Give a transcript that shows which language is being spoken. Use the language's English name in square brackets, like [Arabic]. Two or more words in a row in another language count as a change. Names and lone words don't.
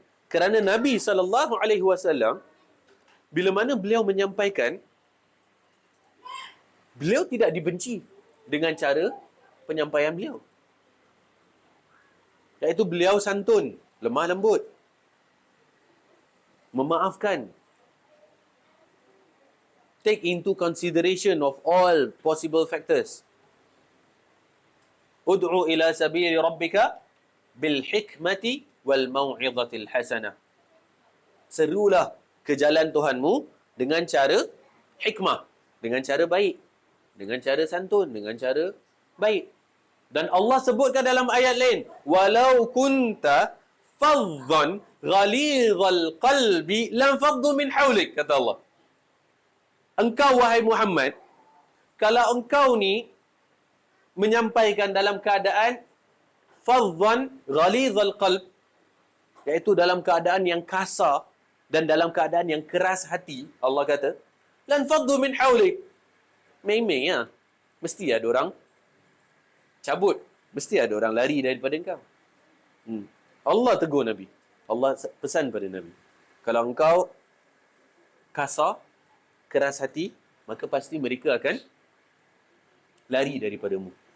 [Malay] Kerana Nabi SAW, bila mana beliau menyampaikan, beliau tidak dibenci dengan cara penyampaian beliau. Iaitu beliau santun, lemah lembut, memaafkan, [English] take into consideration of all possible factors. [Arabic] ادع إلى سبيل ربك بالحكمة والموعظة الحسنة. [Malay] Serulah ke jalan Tuhanmu dengan cara hikmah, dengan cara baik, dengan cara santun, dengan cara baik. Dan Allah sebutkan dalam ayat lain, [Arabic] ولو كنت فظا غليظ القلب لانفضوا من حولك, [Malay] kata Allah. Engkau wahai Muhammad, kalau engkau ni menyampaikan dalam keadaan [Arabic] فظا غليظ القلب, [Malay] iaitu dalam keadaan yang kasar dan dalam keadaan yang keras hati, Allah kata, [Arabic] لانفضوا من حولك. [Malay] Mei-mei ya. Mesti ada orang cabut. Mesti ada orang lari daripada engkau. Allah tegur Nabi. Allah pesan pada Nabi. Kalau engkau kasar, keras hati, maka pasti mereka akan lari daripadamu.